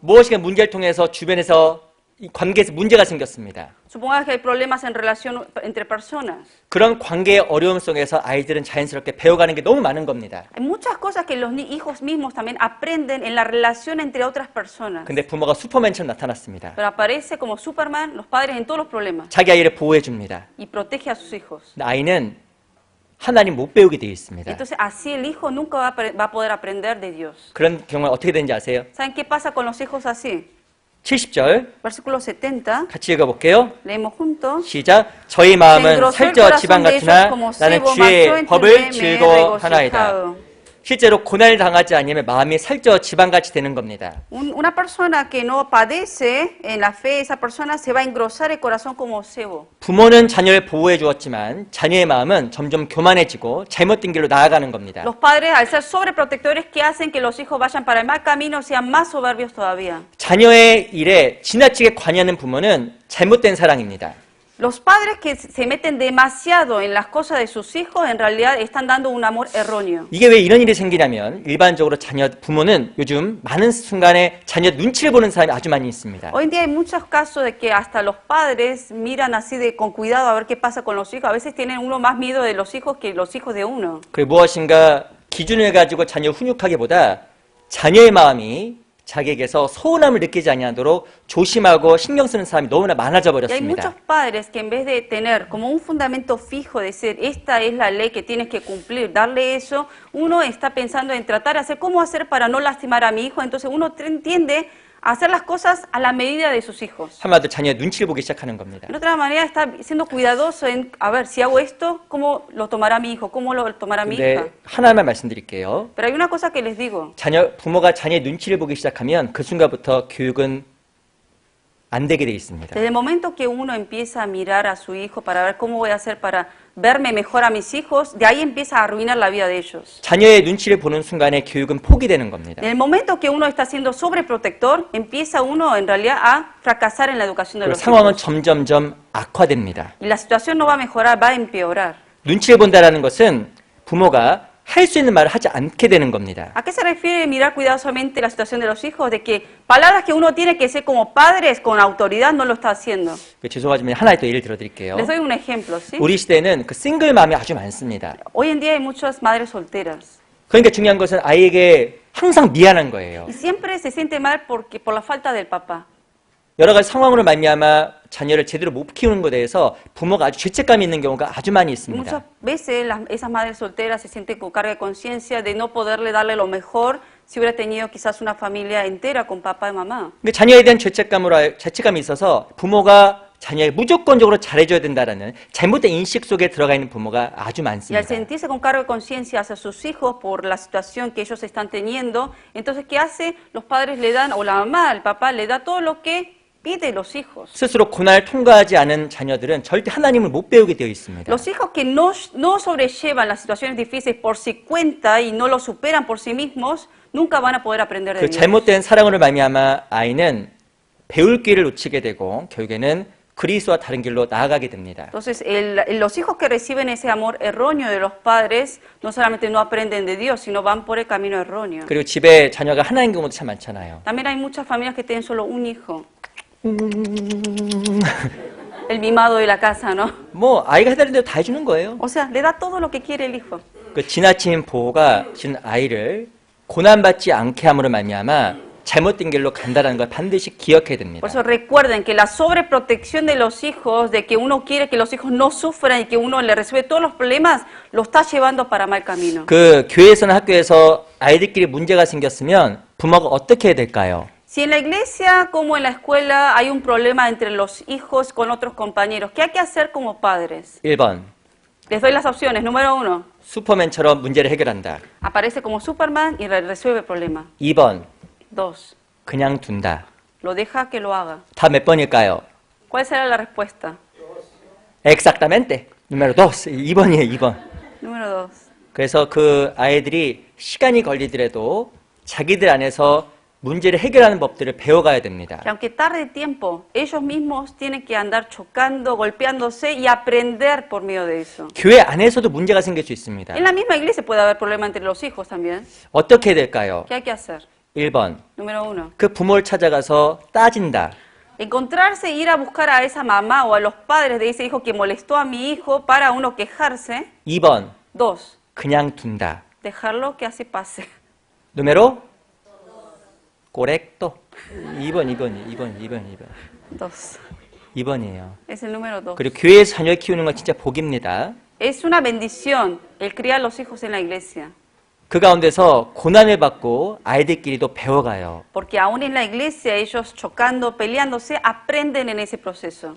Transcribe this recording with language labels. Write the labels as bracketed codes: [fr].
[ko] 무엇인가 문제를 통해서 주변에서 이 관계에서 문제가 생겼습니다. [es] Supongamos que hay problemas en relación entre personas. [ko] 그런 관계의 어려움 속에서 아이들은 자연스럽게 배워가는 게 너무 많은 겁니다. [es] Hay muchas cosas que los hijos mismos también aprenden en la relación entre otras personas. [ko] 근데 부모가 슈퍼맨처럼 나타났습니다. [es] Pero aparece como Superman, los padres en todos los problemas. [ko] 자기 아이를 보호해 줍니다. [es] Y protege a sus hijos. [ko] 아이는 하나님 못 배우게 되어 있습니다. [es] Entonces así el hijo nunca va a poder aprender de Dios. [ko] 그런 경우가 어떻게 되는지 아세요? [es] ¿Saben qué pasa con los hijos así? [ko] 70절 [es] Versículo 70, [ko] 같이 읽어볼게요. [es] leemos juntos. [ko] 시작. 저희 마음은 살쪄 지방 같으나 나는 주의 법을 즐거워하나이다. 실제로 고난을 당하지 않으면 마음이 살쪄 지방같이 되는 겁니다. [es] Una persona que no padece en la fe, esa persona se va a engrosar el corazón como cebo. [ko] 부모는 자녀를 보호해 주었지만 자녀의 마음은 점점 교만해지고 잘못된 길로 나아가는 겁니다. [es] Los padres, al ser sobreprotectores, que hacen que los hijos vayan para el mal camino, sean más soberbios todavía. [ko] 자녀의 일에 지나치게 관여하는 부모는 잘못된 사랑입니다. [es] Los padres que se meten demasiado en las cosas de sus hijos, en realidad están dando un amor erróneo. [ko] 이게 왜 이런 일이 생기냐면 일반적으로 부모는 요즘 많은 순간에 자녀 눈치를 보는 사람이 아주 많이 있습니다. [es] Hoy en día hay muchos casos de que hasta los padres miran así con cuidado a ver qué pasa con los hijos. A veces tienen uno más miedo de los hijos que los hijos de uno. [ko] 그리고 무엇인가 기준을 가지고 자녀 훈육하기보다 자녀의 마음이 자기에게서 소원함을 느끼지 아니하도록 조심하고 신경 쓰는 사람이 너무나 많아져 [es] Y hay muchos [ko] 버렸습니다. [es] padres que en vez de tener como un fundamento fijo, de decir, esta es la ley que tienes que cumplir, darle eso, uno está pensando en tratar de hacer cómo hacer para no lastimar a mi hijo, entonces uno tiende a hacer las cosas a la medida de sus hijos. [ko] 한마디로 자녀의 눈치를 보기 시작하는 겁니다. [es] De otra manera está siendo cuidadoso en, a ver, si hago esto, ¿cómo lo tomará mi hijo? ¿Cómo lo tomará mi hija? [ko] 근데 하나만 말씀드릴게요. [es] Pero hay una cosa que les digo. [ko] 부모가 자녀의 눈치를 보기 시작하면 그 순간부터 교육은 안 되게 돼 있습니다. [es] Desde el momento que uno empieza a mirar a su hijo para ver cómo voy a hacer para verme mejor a mis hijos, de ahí empieza a arruinar la vida de ellos. [ko] 자녀의 눈치를 보는 순간에 교육은 포기되는 겁니다. [es] En el momento que uno está siendo sobreprotector, empieza uno en realidad a fracasar en la educación de [ko] 그리고 [es] los [ko] 상황은 [es] hijos. [ko] 점점점 악화됩니다. [es] Y la situación no va a mejorar, va a empeorar. [ko] 눈치를 본다라는 것은 부모가 할 수 있는 말을 하지 않게 되는 겁니다. [es] ¿A qué se refiere mirar cuidadosamente la situación de los hijos? De que palabras que uno tiene que ser como padres con autoridad no lo está haciendo. [ko] 죄송하지만 하나의 또 예를 들어드릴게요. [es] Les doy un ejemplo, ¿sí? [ko] 우리 시대에는 그 싱글맘이 아주 많습니다. [es] Hoy en día hay muchas madres solteras. [ko] 그러니까 중요한 것은 아이에게 항상 미안한 거예요. [es] Y siempre se siente mal porque, por la falta del papá. [ko] 여러 가지 상황으로 말미암아 자녀를 제대로 못 키우는 것에 대해서 부모가 아주 죄책감이 있는 경우가 아주 많이 [es] Y [ko] 있습니다. [es] muchas veces esas madres solteras se sienten con carga de conciencia de no poderle darle lo mejor si hubiera tenido quizás una familia entera con papá y mamá. [ko] 근데 자녀에 대한 죄책감이 있어서 부모가 자녀에게 무조건적으로 잘해줘야 된다라는 잘못된 인식 속에 들어가 있는 부모가 아주 [es] Y al [ko] 많습니다. [es] sentirse con cargo de conciencia hacia sus hijos por la situación que ellos están teniendo, entonces ¿qué hace? Los padres le dan, o la mamá, el papá, le da todo lo que pide los hijos. [ko] 스스로 고난을 통과하지 않은 자녀들은 절대 하나님을 못 배우게 되어 있습니다. [es] Los hijos que no sobrellevan las situaciones difíciles por su cuenta y no lo superan por sí mismos, nunca van a poder aprender de [ko] 그 [es] Dios. [ko] 잘못된 사랑으로 말미암아 아이는 배울 길을 놓치게 되고 결국에는 그리스도와 다른 길로 나아가게 됩니다. [es] Entonces, los hijos que reciben ese amor erróneo de los padres no solamente no aprenden de Dios, sino van por el camino erróneo. [ko] 그리고 집에 자녀가 하나인 경우도 참 많잖아요. [es] También hay muchas familias que tienen solo un hijo. El mimado de la casa, ¿no? [ko] 뭐 아이가 해달라는 대로 다 해주는 거예요. [es] O sea, le da todo lo que quiere el hijo. [ko] 그 지나친 보호가 지금 아이를 고난받지 않게 함으로 말미암아 잘못된 길로 간다는 걸 반드시 기억해야 됩니다. [es] Por eso recuerden que la sobreprotección de los hijos, de que uno quiere que los hijos no sufran y que uno le resuelve todos los problemas, lo está llevando para mal camino. [ko] 그 교회에서나 학교에서 아이들끼리 문제가 생겼으면 부모가 어떻게 해야 될까요? [es] Si en la iglesia como en la escuela hay un problema entre los hijos con otros compañeros, ¿qué hay que hacer como padres? [ko] 1번, [es] Les doy las opciones. Número 1, [ko] 슈퍼맨처럼 문제를 해결한다. [es] aparece como Superman y resuelve el problema. [ko] 2번, [es] 2, [ko] 그냥 둔다. [es] lo deja que lo haga. [ko] 다 몇 번일까요? [es] ¿Cuál será la respuesta? Exactamente. número 2. [ko] 2번이에요, 2번. [es] Número 2. [ko] 그래서 그 아이들이 시간이 걸리더라도 자기들 안에서 문제를 해결하는 법들을 배워가야 됩니다. [es] Que aunque tarde tiempo, ellos mismos tienen que andar chocando, golpeándose y aprender por medio de eso. [ko] 교회 안에서도 문제가 생길 수 있습니다. [es] En la misma iglesia puede haber problemas entre los hijos también. [ko] 어떻게 해야 될까요? [es] ¿Qué hay que hacer? [ko] 1번, [es] Número 1. [ko] 그 부모를 찾아가서 따진다. [es] Encontrarse, ir a buscar a esa mamá o a los padres de ese hijo que molestó a mi hijo para uno quejarse. [ko] 2번, [es] 2. [ko] 그냥 둔다. [es] Dejarlo que así pase. Número correcto. [ko] 2번. [es] 2. [ko] 2번이에요. [es] Es el número 2. [ko] 그리고 교회에서 자녀를 키우는 건 진짜 복입니다. [es] Es una bendición el criar a los hijos en la iglesia. 그 가운데서 고난을 받고 아이들끼리도 배워가요. Porque aún en la iglesia ellos chocando, peleándose, aprenden en ese proceso.